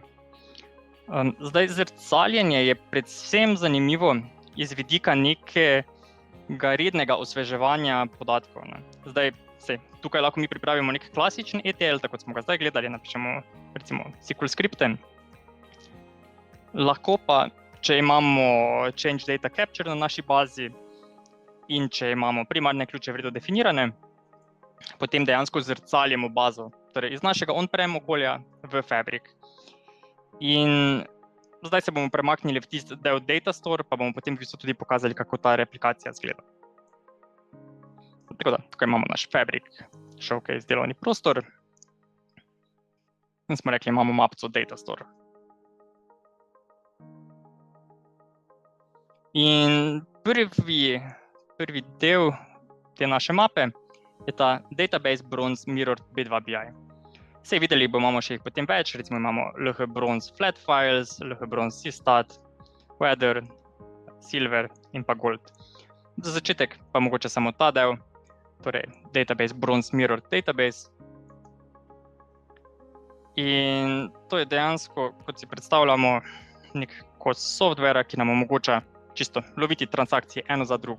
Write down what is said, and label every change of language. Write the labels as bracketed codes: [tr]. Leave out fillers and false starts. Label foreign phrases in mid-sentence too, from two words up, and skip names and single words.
[sl] Zdaj, zrcaljenje je predvsem zanimivo iz vidika nekega rednega osveževanja podatkov. Zdaj, tukaj lahko mi pripravimo nek klasičen ETL, tako kot smo ga zdaj gledali, napišemo recimo SQL skripte. Lahko pa, če imamo [en] change data capture [sl] na naši bazi in če imamo primarne ključe vredno definirane, potem dejansko zrcaljemo bazo, torej iz našega on-prem okolja v Fabric. In zdaj se bomo premaknili v tisti del [en] data store, [sl] pa bomo potem v bistvu tudi pokazali, kako ta replikacija izgleda. Tako da, tukaj imamo naš Fabric Showcase delovni prostor. In smo rekli, imamo mapico [en] data store. [sl] In prvi del te naše mape je ta Database Bronze Mirrored B2 BI. Vse videli imamo še jih potem več, recimo imamo LH Bronze Flat Files, LH Bronze Seastat, Weather, Silver in pa Gold. Za začetek pa mogoče samo ta del, torej Database Bronze Mirrored Database. In to je dejansko, kot si predstavljamo, nek kos softvera, ki nam omogoča čisto loviti transakcije eno za drugo.